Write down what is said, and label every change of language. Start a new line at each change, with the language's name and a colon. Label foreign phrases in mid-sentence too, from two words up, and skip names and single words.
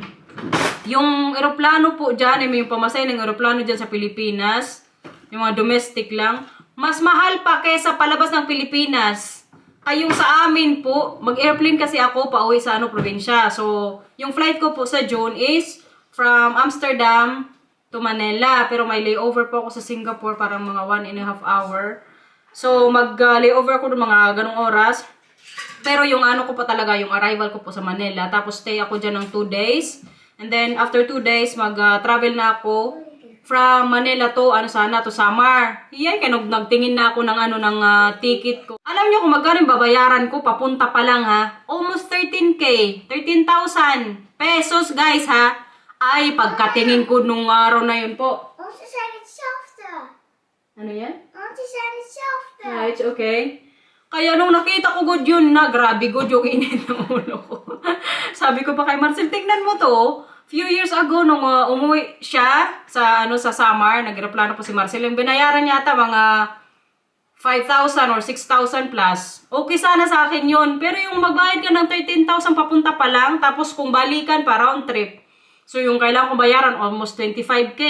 Filipino: Yung eroplano po dyan, may yung pamasahe ng eroplano dyan sa Pilipinas, yung mga domestic lang, mas mahal pa kaysa palabas ng Pilipinas. Ay yung sa amin po, mag-airplane kasi ako pauwi sa probinsya. So, yung flight ko po sa June
English: is from Amsterdam to Manila.
Filipino: Pero may layover po ako sa Singapore, parang mga 1.5 hour. So, mag-layover ako ng mga ganong oras. Pero yung ko pa talaga, yung arrival ko po sa Manila. Tapos stay ako dyan ng 2 days.
English: And then, after 2 days,
Filipino: mag-travel na ako
English: from Manila to, to
Filipino: Samar. Yan, kaya nagtingin na ako ng ticket ko. Alam niyo kung magkano yung babayaran ko, papunta pa lang almost 13K. 13,000 pesos, guys Ay, pagkatingin ko nung araw na yun po.
Dutch: Ze zijn hetzelfde.
Filipino: Ano yan?
Dutch: Ze zijn hetzelfde.
English: Right, okay.
Filipino: Kaya nung nakita ko good yun grabe good yung init ng ulo ko. Sabi ko pa kay Marcel, tignan mo to.
English: Few years ago,
Filipino: nung umuwi siya sa, sa Samar, nag-aeroplano po si Marcel, yung binayaran niya ata mga 5,000 or 6,000 plus. Okay sana sa akin yun. Pero yung magbayad ka ng 13,000 papunta pa lang, tapos kung balikan pa
English: round trip.
Filipino: So yung kailangan kong bayaran, almost 25K.